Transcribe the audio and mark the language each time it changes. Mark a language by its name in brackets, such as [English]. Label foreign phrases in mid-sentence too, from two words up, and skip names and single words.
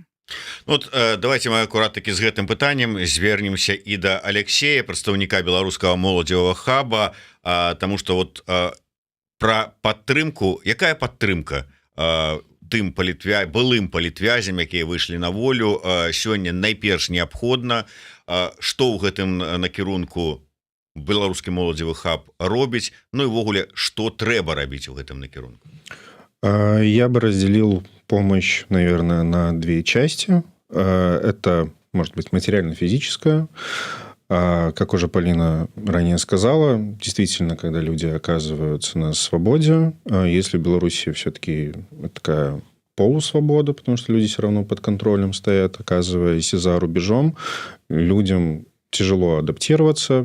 [Belarusian] Давайте мы акурат таки з гэтым пытаннем звернемся і да Алексея, прадстаўніка беларускага моладзевага хаба, таму што пра падтрымку, якая падтрымка тым былым палітвязям, якія выйшлі на волю, сёння найперш неабходна, што ў гэтым накірунку беларускі моладзевы хаб робіць, і ўвогуле, што трэба рабіць у гэтым накірунку? [Russian] Я бы разделил помощь, наверное, на 2 части. Это, может быть, материально-физическая. Как уже Полина ранее сказала, действительно, когда люди оказываются на свободе, если в Беларуси все-таки такая полусвобода, потому что люди все равно под контролем стоят, оказываясь за рубежом, людям тяжело адаптироваться.